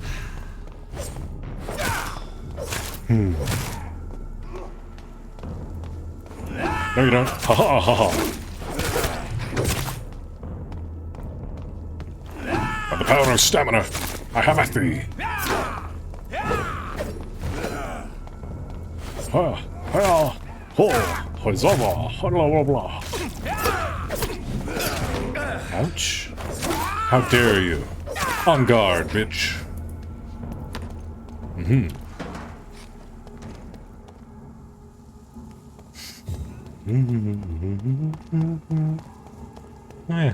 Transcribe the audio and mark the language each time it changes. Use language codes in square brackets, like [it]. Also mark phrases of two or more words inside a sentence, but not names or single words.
[en] No, you don't. Ha ha ha ha. By the power of stamina, I have at thee. Ha, ha, ho, hozava, blah, blah, blah. Ouch. How dare you? On guard, bitch. Yeah.